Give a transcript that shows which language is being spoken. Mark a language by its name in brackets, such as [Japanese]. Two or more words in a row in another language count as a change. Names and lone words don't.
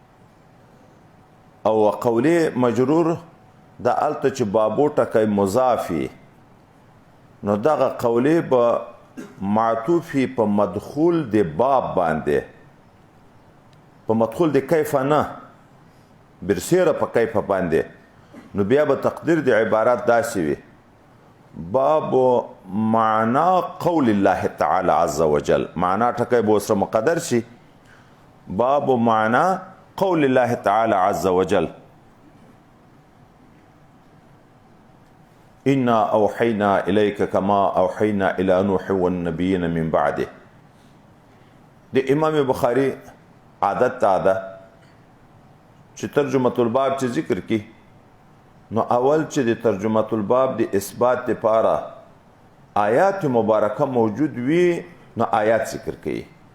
[Pashto] او قولی مجرور دا الته چې بابو ټکی مضافي، نو دغه قولی به معطوفي په مدخول د باب باندې، په مدخول د کیف نه برسیره په کیف باندې، نو بیا به تقدیر د عبارت داسې وي [Arabic] باب معنا قول الله تعالى عز وجل. [Pashto] معنا ټکی به سره مقدر شي [Arabic] باب معنا قول الله تعالى عز وجل. انا اوحينا اليك كما اوحينا الى نوح والنبيين من بعده. [Pashto] د امام بخاری عادت تا ده چې ترجمه الباب چې ذکر کی نو اول چې د ترجمه الباب د اثبات لپاره آیات مبارکه موجود وي نو آیات ذکر کړي.